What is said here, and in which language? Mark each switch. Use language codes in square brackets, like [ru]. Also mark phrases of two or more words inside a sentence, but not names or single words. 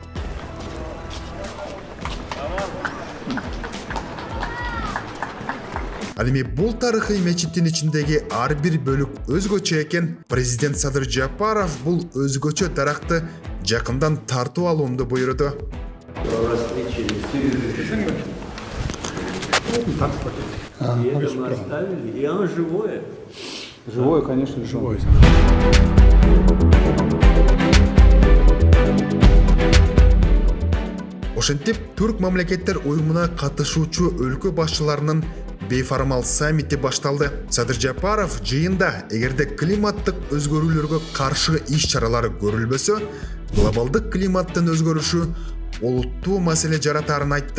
[ky] Ал эми бул тарыхый мечиттин ичиндеги ар бир бөлүк өзгөчө экен. Президент Садыр Жапаров бул өзгөчө таракты жакындан тартуу алуумду буйруду. [ru] Живое, конечно, живое. [ky] Ошентип түрк мамлекеттер уюмуна катышуучу өлкө башчыларынын бейформал саммити башталды. Садыр Жапаров жыйында эгерде климаттык өзгөрүүлөргө каршы иш-чаралар көрүлбөсө, глобалдык климаттын өзгөрүшү олуттуу маселе жаратарын айтты.